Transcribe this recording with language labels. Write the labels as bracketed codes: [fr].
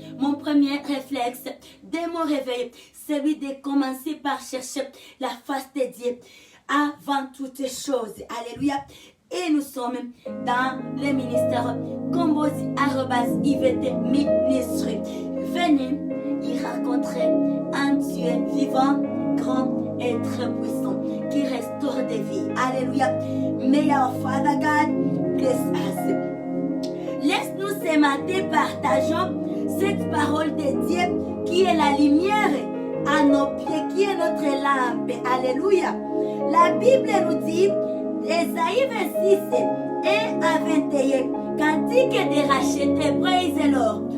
[fr] Mon premier réflexe dès mon réveil, celui de commencer par chercher la face de Dieu avant toutes choses. Alléluia. Et nous sommes dans le ministère Kombozi Ministry. Venez y rencontrer un Dieu vivant, grand et très puissant qui restaure des vies. Alléluia. [en] May our Father God bless us. [fr] Laisse-nous ce matin partageons cette parole de Dieu qui est la lumière à nos pieds, qui est notre lampe. Alléluia. La Bible nous dit, Ésaïe 26, 1 à 21, cantique des rachetés, [en] praise the Lord.